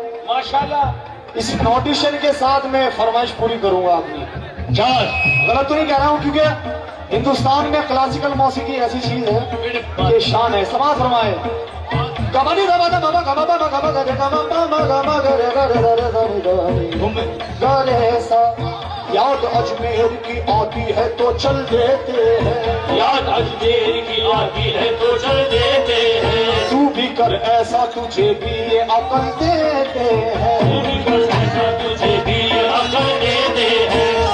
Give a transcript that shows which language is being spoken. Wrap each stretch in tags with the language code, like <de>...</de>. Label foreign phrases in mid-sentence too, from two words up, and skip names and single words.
<hi>माशाल्लाह। इस नोटिशन के साथ मैं फरमाइश पूरी करूंगा अपनी। गलत तो नहीं कह रहा हूँ, क्योंकि हिंदुस्तान में क्लासिकल मौसीकी ऐसी चीज है कि शान है। समाज फरमाए गबनी गबा गबा गबा गबा गबा गरे गबा गबा गबा गरे गरे गरे गरे गरे सा। याद अजमेर की आती है तो चल देते हैं, याद अजमेर की आती है तो चल देते हैं। तू भी कर ऐसा तुझे भी ये अकल देते हैं, तू भी कर ऐसा तुझे भी ये अकल देते हैं।</hi>